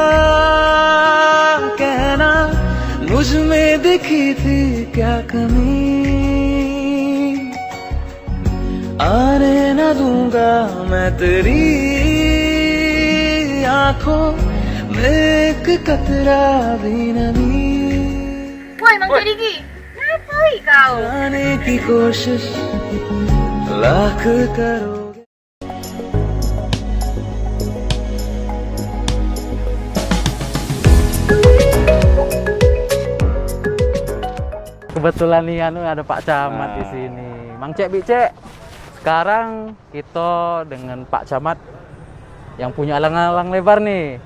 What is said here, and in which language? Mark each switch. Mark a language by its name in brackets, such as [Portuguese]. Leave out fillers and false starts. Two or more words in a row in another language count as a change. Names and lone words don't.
[Hindi] कहना मुझ में दिखी थी क्या कमी आने न दूंगा मैं तेरी आंखों में एक कतरा भी नमी [Indonesian] Woi, Mang Cediki, ngapain kau? [Hindi] आने की कोशिश लाख करोगे [Indonesian] Kebetulan nih ada Pak Camat di sini. Mang Cek Bicek. Sekarang kita dengan Pak Camat yang punya alang-alang lebar nih.